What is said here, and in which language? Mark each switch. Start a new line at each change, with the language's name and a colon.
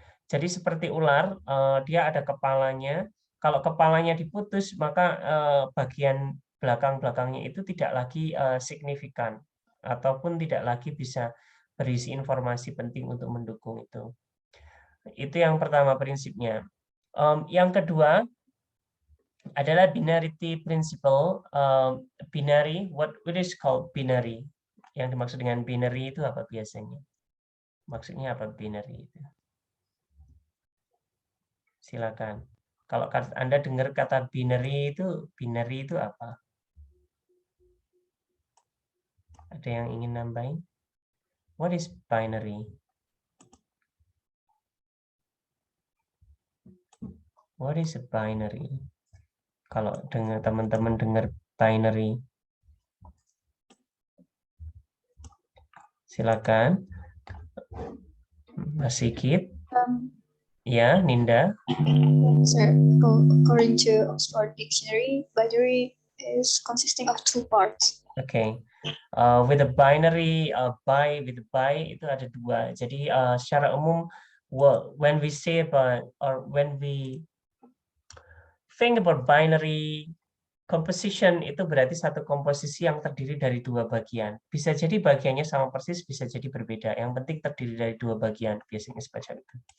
Indonesian: Jadi seperti ular, dia ada kepalanya. Kalau kepalanya diputus, maka bagian belakang-belakangnya itu tidak lagi signifikan ataupun tidak lagi bisa berisi informasi penting untuk mendukung itu. Itu yang pertama prinsipnya. Yang kedua adalah binarity principle.
English: Binary, what is called binary?
Indonesian: Yang dimaksud dengan binary itu apa biasanya? Maksudnya apa binary itu? Silakan. Kalau Anda dengar kata binary itu apa? Ada yang ingin nambahin?
English: What is binary? What is a binary?
Indonesian: Kalau teman-teman dengar binary, silakan. Mas Sigit. Ya, Ninda.
English: Sir, according to Oxford Dictionary, binary is consisting of two parts. Okay. With a binary, with a by
Indonesian: itu ada dua. Jadi secara umum,
English: when we say about or when we think about binary composition
Indonesian: itu berarti satu komposisi yang terdiri dari dua bagian. Bisa jadi bagiannya sama persis, bisa jadi berbeda. Yang penting terdiri dari dua bagian, biasanya semacam itu.